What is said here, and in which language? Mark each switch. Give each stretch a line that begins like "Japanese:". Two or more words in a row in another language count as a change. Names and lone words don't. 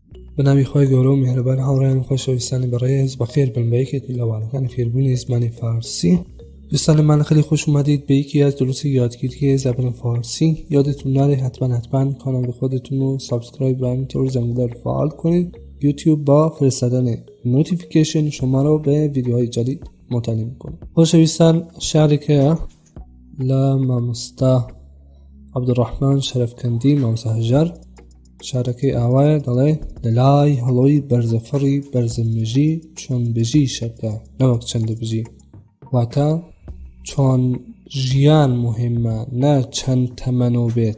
Central Kurdish: بەناوی خۆی گەورە و میهرەبان هاوڕێیان خۆشەویستانی بەڕێز بەخێر بن بە یەکێکی لە واڵەکانی فێربوونی زمانی فارسی.
Persian: دوستانمان خیلی خوش اومدید به یکی از دروس یادگیری زبان فارسی. یادتون نره حتما کانال خودتون رو سابسکرایب و همینطور زنگوله رو فعال کنید. یوتیوب با فرستادن نوتیفیکیشن شما رو به ویدیوهای جدید مطلع میکنه.
Central Kurdish: خۆشەویستان شعرێکەیە لە مامۆستا عەبدوڕەحمان شەرەفکەندی مامۆستا هەژار. شارەکەی ئاوایە دەڵێ لەلای هەڵۆی بەرزەفڕی بەرزەمێژی چۆن بژی شەکە نەوەک چەندە بژی، واتە چۆن ژیان مهمە نە چەند تەمەنۆ بێت.